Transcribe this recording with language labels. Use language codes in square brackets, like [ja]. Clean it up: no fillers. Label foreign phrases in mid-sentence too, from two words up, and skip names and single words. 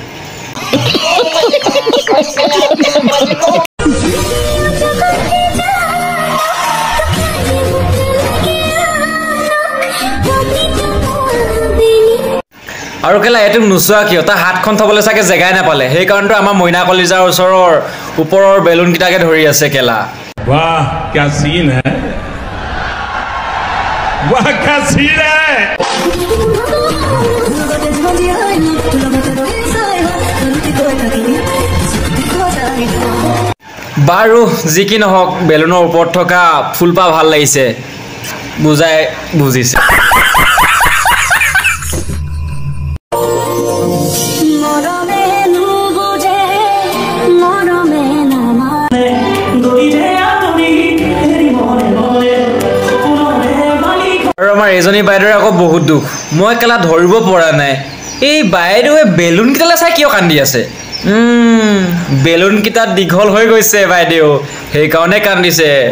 [as] আৰু কেলা এটো নুচোৱা কিয় তাৰ হাতখন থবলৈ চাগে জেগাই নাপালে সেই কাৰণটো আমাৰ মইনা কলিজাৰ ওচৰৰ ওপৰৰ বেলুনকেইটাকে ধৰি আছে কেলা [hi] वाह क्या सीन है वाह क्या सीन है [as] বাৰু যি কি নহওক বেলুনৰ ওপৰত থকা ফুলপাহ ভাল লাগিছে বুজাই বুজিছে আৰু আমাৰ এজনী বাইদেউৰ আকৌ বহুত দুখ মই কেলা ধৰিব পৰা নাই এই বাইদেৱে বেলুনকেইটালৈ চাই কিয় কান্দি আছে বেলুনকেইটা দীঘল হৈ গৈছে বাইদেউ সেইকাৰণে কান্দিছে